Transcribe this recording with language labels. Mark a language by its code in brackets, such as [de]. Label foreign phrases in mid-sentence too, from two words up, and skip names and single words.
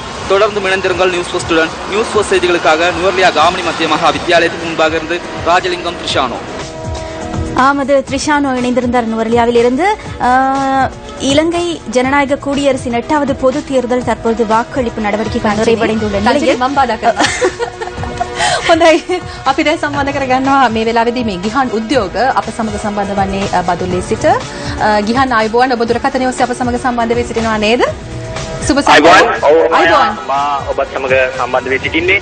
[ta] தொடர்ந்து இணைந்திருங்கள் நியூஸ் ஃபர்ஸ்டுடன். நியூஸ் ஃபர்ஸ்ட் செய்திகளுக்காக நுவரெலியா காமினி மத்திய மகா வித்தியாலயத்துக்கு முன்பாக இருந்து ராஜலிங்கம் த்ரிஷானோ. ஆமது த்ரிஷானோ இணைந்திருந்தார் நுவரெலியாவில் இருந்து. இலங்கை ஜனநாயக குடியரசின் 8வது பொது தேர்தல் தற்போது வாக்களிப்பு நடவடிக்கைகள் நிறைவடைந்துள்ள நிலையில் [si] හොඳයි අපි දැන් සම්බන්ධ කරගන්නවා මේ වෙලාවේදී මේ ගිහන් උද්‍යෝග අප සමග සම්බන්ධ වන්නේ බදුල්ලේ සිට ගිහන් ආයුබෝවන් ඔබ දුරකථනය ඔස්සේ අප සමග සම්බන්ධ වෙ සිටිනවා නේද? සුබ සම්බන්ධ. මා ඔබත් සමග සම්බන්ධ වෙ සිටින්නේ.